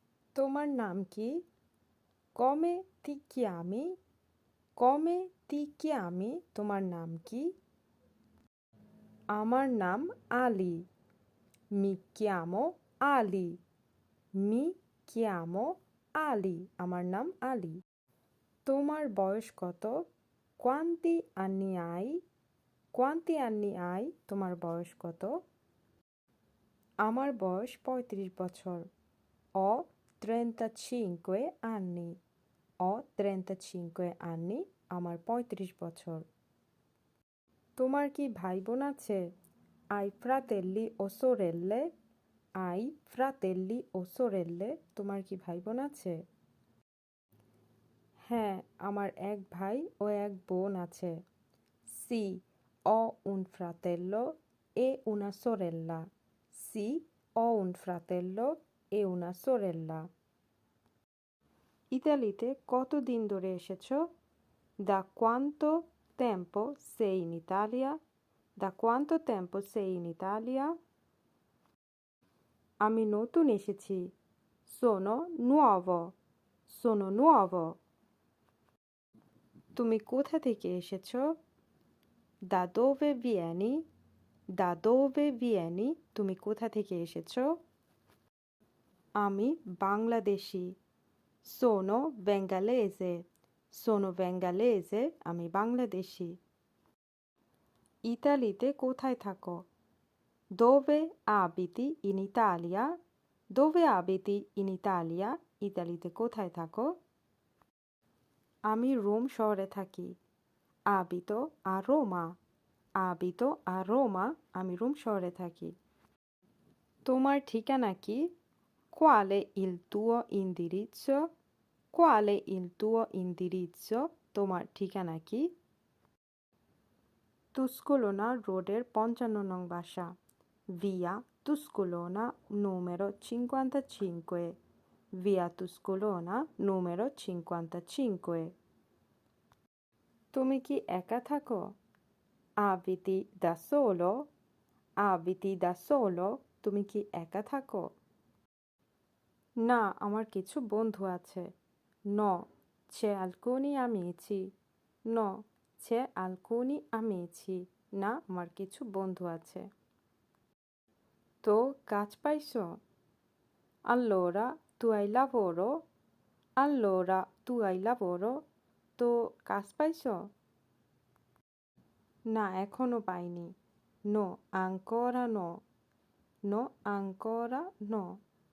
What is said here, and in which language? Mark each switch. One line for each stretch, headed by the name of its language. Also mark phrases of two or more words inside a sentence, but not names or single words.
Bangla: তোমার নাম কি?
Italian: Come ti chiami? Come ti chiami?
Bangla: তোমার নাম কি? আমার নাম আলী।
Italian: Mi chiamo Ali. Mi chiamo Ali.
Bangla: আমার নাম আলী। তোমার বয়স কত?
Italian: Quanti anni hai? Quanti anni hai?
Bangla: তোমার বয়স কত? আমার বয়স 35 বছর।
Italian: Ho 35 anni. Ho 35 anni.
Bangla: আমার 35 বছর। তোমার কি ভাই বোন আছে?
Italian: Hai fratelli o sorelle? Hai fratelli o sorelle?
Bangla: তোমার কি ভাই বোন আছে? হ্যাঁ, আমার এক ভাই ও এক বোন আছে।
Italian: Sì, ho un fratello e una sorella. Sì, ho un fratello e una sorella.
Bangla: ইতালিতে কতদিন ধরে এসেছো?
Italian: Da quanto tempo sei in Italia? Da quanto tempo sei in Italia?
Bangla: আমি নতুন এসেছি।
Italian: Sono nuovo. Sono nuovo.
Bangla: তুমি কোথা থেকে এসেছো?
Italian: Da dove vieni? Da dove vieni?
Bangla: তুমি কোথা থেকে এসেছো? আমি বাংলাদেশি।
Italian: Sono bengalese. Sono bengalese.
Bangla: আমি বাংলাদেশি। ইতালিতে কোথায় থাকো?
Italian: Dove abiti in Italia? Dove abiti in Italia?
Bangla: ইতালিতে কোথায় থাকো? আমি রোম শহরে থাকি।
Italian: Abito a Roma. Abito a Roma.
Bangla: আমি রোম শহরে থাকি। তোমার ঠিকানা কি?
Italian: Qual è il tuo indirizzo? Qual è il tuo indirizzo?
Bangla: তোমার ঠিকানা কি? তুস্কুলোনা রোডের 55 নং বাসা।
Italian: Via Tuscolona numero 55. Via Tuscolona numero 55.
Bangla: তুমি কি একা থাকো?
Italian: Abiti da solo? Abiti da solo?
Bangla: তুমি কি একা থাকো? না, আমার কিছু বন্ধু আছে।
Italian: No, c'è alcuni amici. No, c'è alcuni amici.
Bangla: না, আমার কিছু বন্ধু আছে। তো কাজ পাইছো?
Italian: Allora, tu hai lavoro? Allora, tu hai lavoro?
Bangla: তো কাজ পাইছো? না, এখনো পাইনি।
Italian: No, ancora no. No, ancora no.